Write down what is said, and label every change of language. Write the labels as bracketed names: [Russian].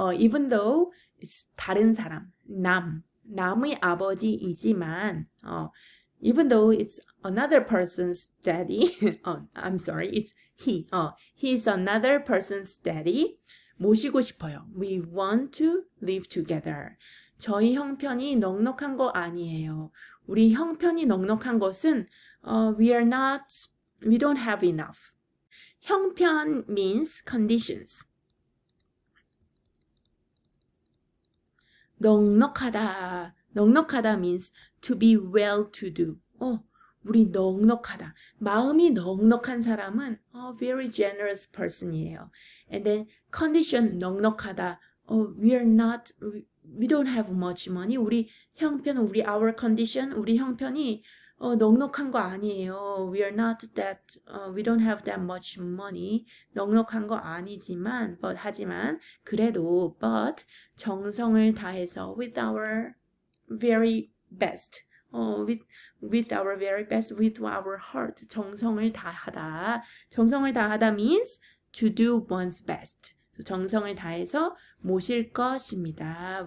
[English] Even though it's [Korean] 다른 사람, 남의 아버지이지만 [English] even though it's another person's daddy, I'm sorry, it's he's another person's daddy. [Korean] 모시고 싶어요. [English] We want to live together. [Korean] 저희 형편이 넉넉한 거 아니에요. 우리 형편이 넉넉한 것은 [English] we don't have enough. 형편 means conditions. 넉넉하다 means to be well-to-do. [Korean] 우리 넉넉하다. 마음이 넉넉한 사람은 [English] very generous person [Korean] 이에요. [English] And then condition 넉넉하다. we don't have much money. [Korean] 우리 [English] our condition, [Korean] 우리 형편이 넉넉한 거 아니에요. [English] We don't have that much money. [Korean] 넉넉한 거 아니지만, 하지만, 그래도, 정성을 다해서, [English] with our very best, with our very best, with our heart, [Korean] 정성을 다하다. 정성을 다하다 [English] means to do one's best. [Korean] 정성을 다해서 모실 것입니다.